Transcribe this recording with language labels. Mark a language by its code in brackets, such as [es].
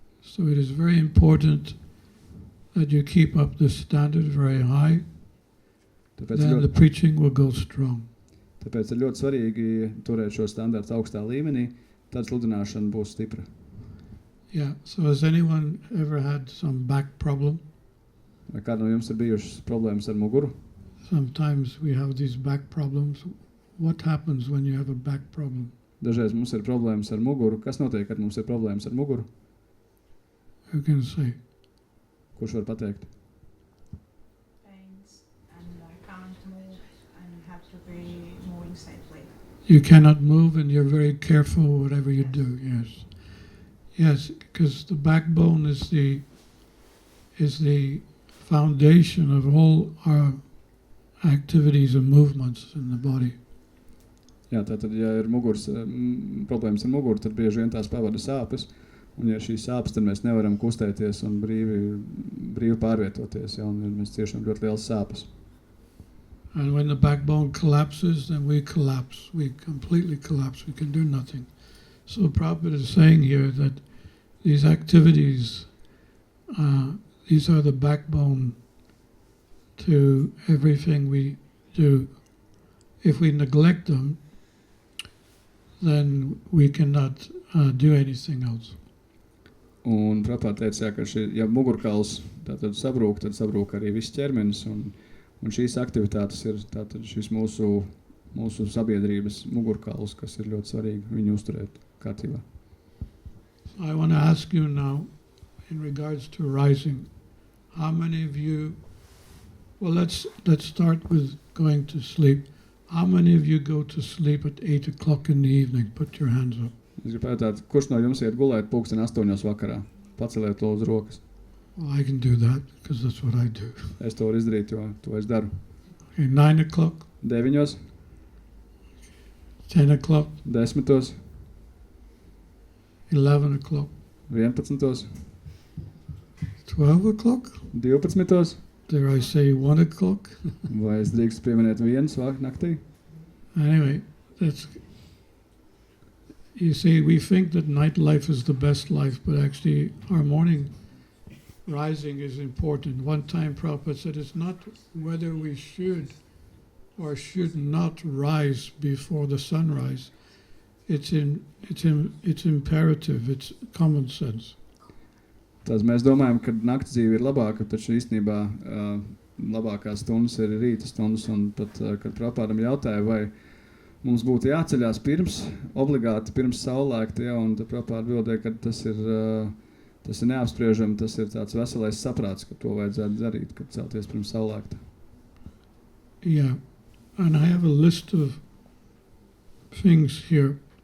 [en] So it is very important that you keep up the standard very high, [lv] Tāpēc, [en] then the [lv] ļoti, [en] preaching will go strong. [lv] tāpēc ir ļoti svarīgi turēt šo standartu augstā līmenī, tad sludināšana būs stipra. [en] Yeah, so has anyone ever had some back problem? [lv] Vai kāda no jums ir bijušas problēmas ar muguru? [en] Sometimes we have these back problems. What happens when you have a back problem? [lv] Dažreiz mums ir problēmas ar muguru. Kas notiek, kad mums ir problēmas ar muguru? [en] Who can say? [lv] Kurš var pateikt? [en] Pains and I can't move and have to be moving safely. You cannot move and you're very careful whatever you do, yes. Yes, because the backbone is the foundation of all our activities and movements in the body. [lv] Jā, tātad, ja ir problēmas ar muguru, tad bieži vien tās pavada sāpes. Un ja šīs sāpes, tad mēs nevaram kustēties un brīvi pārvietoties. Ja, un mēs ciešam ļoti liels sāpes. [en] And when the backbone collapses, then we collapse. We completely collapse. We can do nothing. So Prabhupada is saying here that these activities, these are the backbone to everything we do. If we neglect them, then we cannot do anything else. [lv] Un Prabhupāda teica, ka ja mugurkauls tātad sabrūk, tad sabrūk arī viss ķermenis. Un šīs aktivitātes ir tātad šis mūsu sabiedrības mugurkauls, kas ir ļoti svarīgi viņu uzturēt kārtībā. [en] I want to ask you now, in regards to rising, how many of you, well, let's start with going to sleep. How many of you go to sleep at 8 o'clock in the evening? Put your hands up. [lv] Es gribu jautāt, kurš no jums iet gulēt pulksten 8 vakarā? Paceliet lūdzu rokas. [en] Well, I can do that because that's what I do. [lv] Es to varu izdarīt, jo to es daru. [en] Okay, 9 o'clock, [lv] 9, [en] 10 o'clock, [lv] 10, [en] 11 o'clock, [lv] 11, [en] 12 o'clock, [lv] 12, [en] dare I say 1 o'clock? [lv] vai es drīkstu pieminēt 1 naktī? [en] Anyway, that's, you see, we think that nightlife is the best life, but actually our morning rising is important. One time Prabhupada said it's not whether we should or should not rise before the sunrise. It's imperative, it's common sense. [lv] Tās mēs domājam, ka nakts dzīve ir labāka, taču īstenībā labākās stundas ir rīta stundas, un pat, kad Prabhupādam jautāja, vai mums būtu jāceļās obligāti pirms saulēkta, ja, un tad Prabhupāda atbildēja, ka tas ir neapspriežami, tas ir tāds veselais saprāts, ka to vajadzētu darīt, kad celties pirms saulēkta. [en] Yeah, and I have a list of things here